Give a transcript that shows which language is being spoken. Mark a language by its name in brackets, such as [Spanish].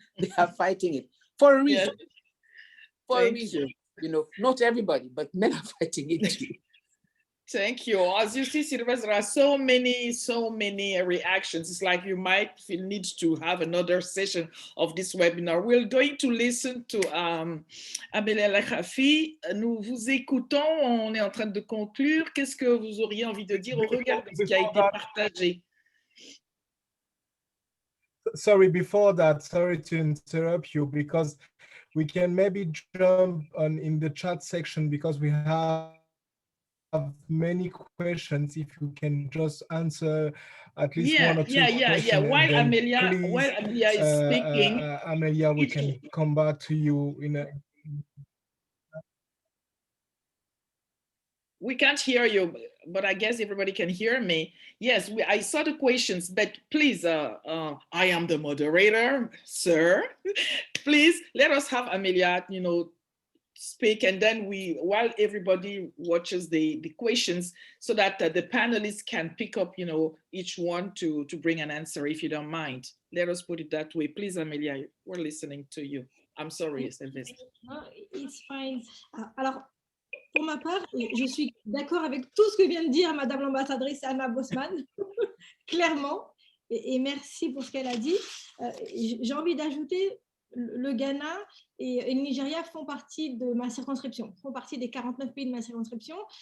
[English] They are fighting it for a reason. Yeah. For a reason, you know, not everybody, but men are fighting it too. Thank you. As you see, Sylvestre, there are so many reactions. It's like you might need to have another session of this webinar. We're going to listen to Amélia LAKRAFI. [French] Nous vous écoutons, on est en train de conclure. Qu'est-ce que vous auriez envie de dire au regard de ce qui a été partagé? [English] Sorry, before that, sorry to interrupt you, because we can maybe jump on in the chat section, because we have many questions. If you can just answer at least one or two questions. While Amélia is speaking, Amélia, we can come back to you in a. We can't hear you, but I guess everybody can hear me. Yes, I saw the questions, but please, I am the moderator, sir. Please let us have Amélia, you know, speak, and then while everybody watches the questions, so that the panelists can pick up, you know, each one to bring an answer, if you don't mind. Let us put it that way. Please, Amélia, we're listening to you. I'm sorry, Sylvestre. No, it's fine. [French] Alors, pour ma part, je suis d'accord avec tout ce que vient de dire Madame l'ambassadrice Anna Bossman, clairement, et merci pour ce qu'elle a dit. J'ai envie d'ajouter, le Ghana et le Nigeria font partie de ma circonscription, font partie des 49 pays de ma circonscription.